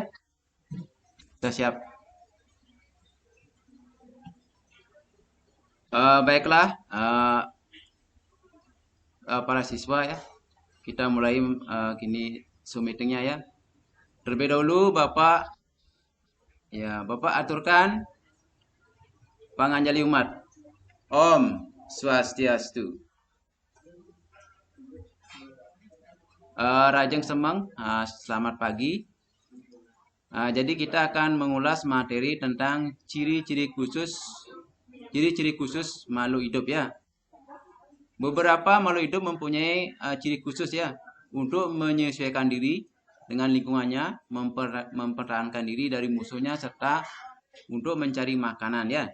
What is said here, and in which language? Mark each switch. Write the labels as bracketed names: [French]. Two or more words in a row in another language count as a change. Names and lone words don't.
[Indonesian] Sudah siap. Baiklah, para siswa ya. Kita mulai kini Zoom meetingnya ya. Terlebih dahulu Bapak aturkan [Balinese] panganjali umat. Om Swastiastu. Rajeng Semeng, [Indonesian] selamat pagi. Jadi kita akan mengulas materi tentang ciri-ciri khusus makhluk hidup ya. Beberapa makhluk hidup mempunyai ciri khusus ya untuk menyesuaikan diri dengan lingkungannya, mempertahankan diri dari musuhnya serta untuk mencari makanan ya.